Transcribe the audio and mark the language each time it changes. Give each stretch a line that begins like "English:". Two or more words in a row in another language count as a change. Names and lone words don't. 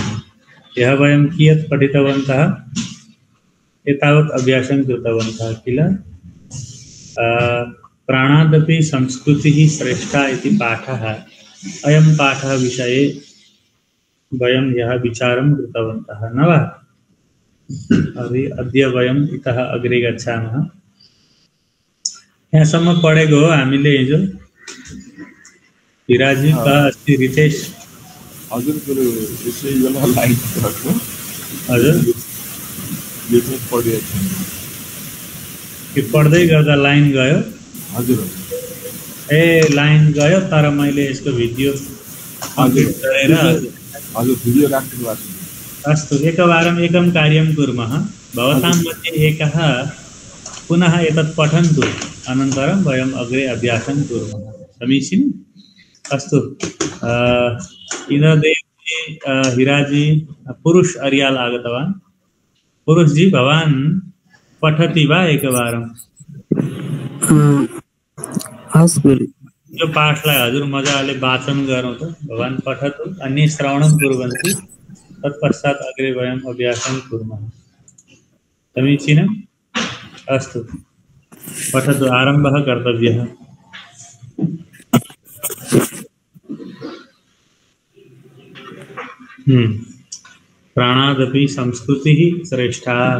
Sanskrit: यः वयं कियत् पठितवन्तः, एतावत् अभ्यासं कृतवन्तः किल? प्राणादपि संस्कृतिः श्रेष्ठा इति पाठः। अयं पाठः विषये वयं यः विचारं कृतवन्तः न वा? अद्य वयम् इतः अग्रे गच्छामः।
Nepali: यहाँसम्म पढेको हो हामीले हिजो?
Sanskrit: हिराजी का अस्ति रितेश?
Nepali: हजुर यसै बेला लाइन गएको। हजुर यो चाहिँ पढिरहेको छु। के पढ्दै गर्दा लाइन गयो? हजुर ए लाइन गयो, तर मैले यसको
English: video complete
Nepali: गरेर हजुर भिडियो राख्नु भएको छ।
Sanskrit: अस्तु, एकवारम् एकं कार्यं कुर्मः। भवतां मध्ये एकः पुनः एतत् पठन्तु, अनन्तरं वयम् अग्रे अभ्यासं कुर्मः। समीचीनम्? अस्तु। इन्द्रदेवजी, हिराजी, पुरुष अर्याल आगतवान्। पुरुषजी, भवान् पठति वा एकवारम्? अस्तु गुरु।
Nepali: यो पाठलाई हजुर मजाले वाचन गरौँ त।
Sanskrit: भवान् पठतु, अन्ये श्रवणं कुर्वन्तु, तत्पश्चात् अग्रे वयम् अभ्यासं कुर्मः। समीचीनम्? अस्तु, पठतु, आरम्भः कर्तव्यः। प्राणादपि संस्कृतिः श्रेष्ठा।